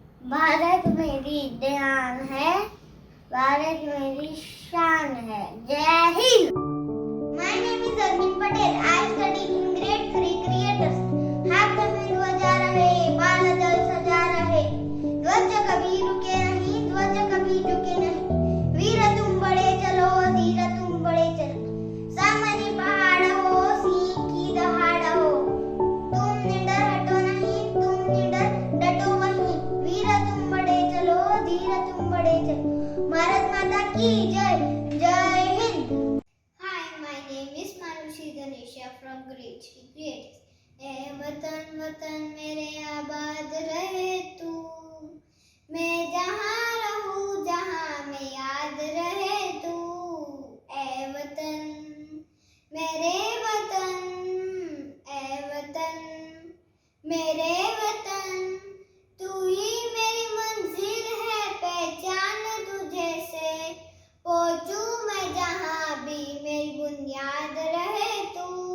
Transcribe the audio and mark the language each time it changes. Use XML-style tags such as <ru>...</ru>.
<hi>भारत मेरी जान है, भारत मेरी शान है. जय Hind.</hi> <en>My name is Arvind Patel. I study in grade 3 creators.</en> <hi>हाथ में ध्वजा रहे, बाल जल सजा रहे. ध्वज कभी रुके नहीं, ध्वज कभी झुके नहीं. वीर तुम बड़े चलो, धीर तुम बड़े चलो. सामने पहाड़ हो, सिंह की दहाड़ हो. तुम निडर हटो नहीं, तुम निडर डटो वहीं. वीर तुम बड़े चलो, धीर तुम बड़े चलो. भारत माता की जय. जय Hind.</hi> <en>Hi, my name is Manushi Ganesha from grade 3 creators.</en> <hi>ए वतन वतन मेरे आबाद रहे तू, मैं जहाँ रहूँ जहाँ में याद रहे तू. ए वतन मेरे वतन, ए वतन मेरे वतन, तू ही मेरी मंजिल है, पहचान तुझे से पहुँचूं मैं जहाँ भी, मेरी बुनियाद रहे तू.</hi>